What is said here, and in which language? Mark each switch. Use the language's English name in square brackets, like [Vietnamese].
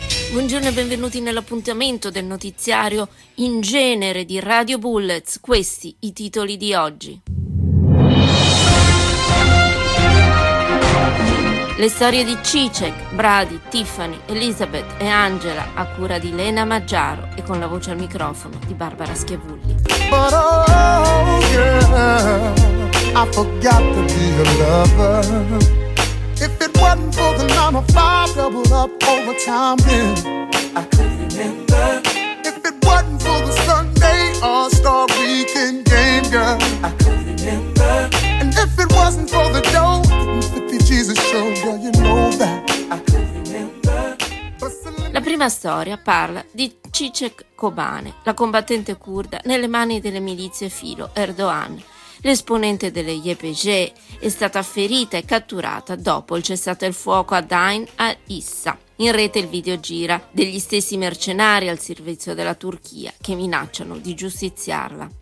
[Italian] Buongiorno e benvenuti nell'appuntamento del notiziario in genere di Radio Bullets. Questi i titoli di oggi. Le storie di Čiček, Brady, Tiffany, Elizabeth e Angela a cura di Lena Maggiaro e con la voce al microfono di Barbara Schiavulli. [English] But oh girl, I forgot to be a lover. If it wasn't for the 9-to-5 doubled up overtime, then I couldn't remember. If it wasn't for the Sunday All-Star weekend game, girl, I couldn't remember. And if it wasn't for the dough, the 50 Jesus show, girl, you know that. [Italian] La prima storia parla di Čiček Kobane, la combattente curda nelle mani delle milizie filo Erdogan. L'esponente delle YPG è stata ferita e catturata dopo il cessate il fuoco ad Ain al-Issa. In rete il video gira degli stessi mercenari al servizio della Turchia che minacciano di giustiziarla.